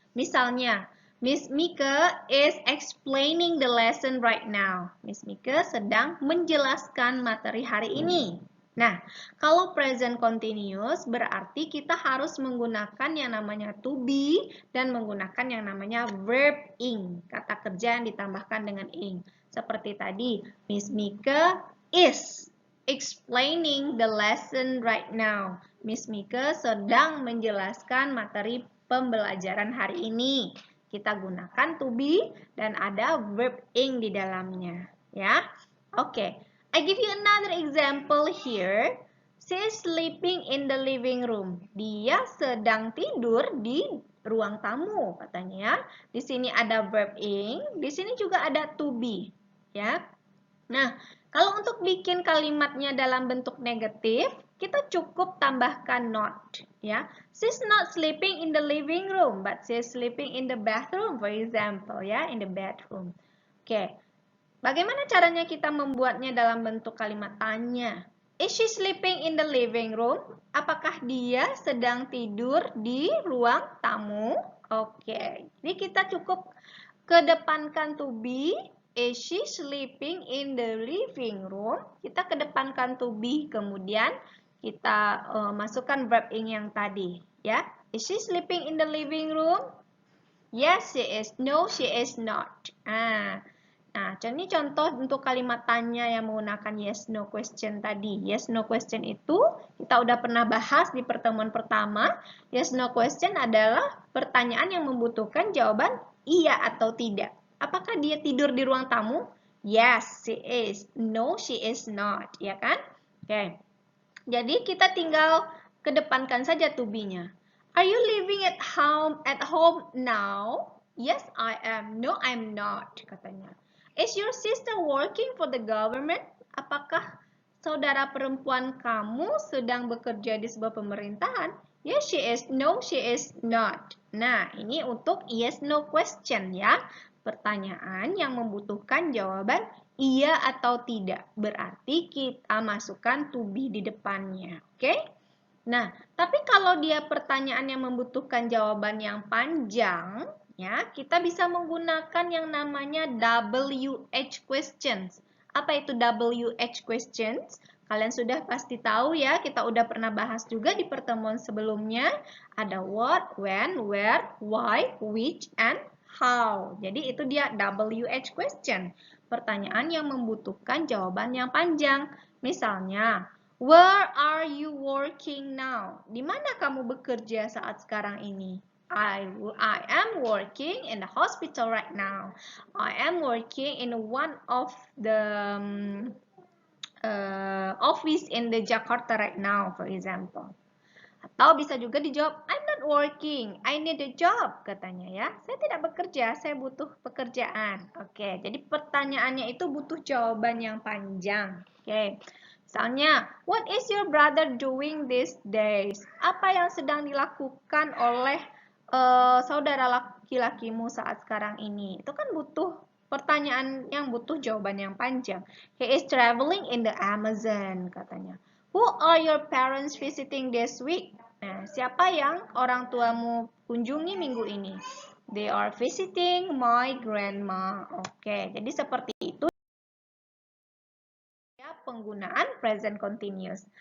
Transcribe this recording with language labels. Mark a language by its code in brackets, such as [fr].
[id] Misalnya, Miss Mika [en] is explaining the lesson right now. [id] Miss Mika sedang menjelaskan materi hari ini. Nah, kalau present continuous berarti kita harus menggunakan yang namanya to be dan menggunakan yang namanya verb ing. Kata kerja yang ditambahkan dengan ing. Seperti tadi, [en] Miss Mika is explaining the lesson right now. [id] Miss Mika sedang menjelaskan materi pembelajaran hari ini. Kita gunakan to be dan ada verb ing di dalamnya, ya. Oke. [en] I give you another example here. She is sleeping in the living room. [id] Dia sedang tidur di ruang tamu, katanya ya. Di sini ada verb ing, di sini juga ada to be, ya. Nah, kalau untuk bikin kalimatnya dalam bentuk negatif, kita cukup tambahkan not, ya. [en] She's not sleeping in the living room, but she's sleeping in the bathroom, for example, ya, in the bedroom. Oke. [id] Bagaimana caranya kita membuatnya dalam bentuk kalimat tanya? [en] Is she sleeping in the living room? [id] Apakah dia sedang tidur di ruang tamu? Oke, jadi kita cukup kedepankan to be. [en] Is she sleeping in the living room? [id] Kita kedepankan to be, kemudian kita masukkan verb ing yang tadi, ya. [en] Is she sleeping in the living room? Yes, she is. No, she is not. [id] Nah, ini contoh untuk kalimat tanya yang menggunakan yes no question tadi. Yes no question itu kita udah pernah bahas di pertemuan pertama. Yes no question adalah pertanyaan yang membutuhkan jawaban iya atau tidak. Apakah dia tidur di ruang tamu? [en] Yes, she is. No, she is not. [id] Ya kan? [en] Oke. [id] Jadi kita tinggal kedepankan saja to be-nya. [en] Are you living at home now? Yes, I am. No, I'm not, katanya. Is your sister working for the government? [id] Apakah saudara perempuan kamu sedang bekerja di sebuah pemerintahan? [en] Yes, she is. No, she is not. [id] Nah, ini untuk yes, no question ya. Pertanyaan yang membutuhkan jawaban iya atau tidak. Berarti kita masukkan to be di depannya. Oke? Nah, tapi kalau dia pertanyaan yang membutuhkan jawaban yang panjang, ya, kita bisa menggunakan yang namanya WH questions. Apa itu WH questions? Kalian sudah pasti tahu ya, kita udah pernah bahas juga di pertemuan sebelumnya. Ada what, when, where, why, which, and how. Jadi itu dia WH question. Pertanyaan yang membutuhkan jawaban yang panjang. [en] Misalnya, where are you working now? [id] Di mana kamu bekerja saat sekarang ini? [en] I am working in the hospital right now. I am working in one of the office in the Jakarta right now, for example. [id] Atau bisa juga dijawab, [en] I'm not working, I need a job, [id] katanya ya. Saya tidak bekerja, saya butuh pekerjaan. Oke, jadi pertanyaannya itu butuh jawaban yang panjang. Oke. [en] Misalnya, what is your brother doing these days? [id] Apa yang sedang dilakukan oleh saudara laki-lakimu saat sekarang ini? Itu kan butuh pertanyaan yang butuh jawaban yang panjang. [en] He is traveling in the Amazon, katanya. Who are your parents visiting this week? [id] Nah, siapa yang orang tuamu kunjungi minggu ini? [en] They are visiting my grandma. [id] Oke, jadi seperti itu ya penggunaan present continuous.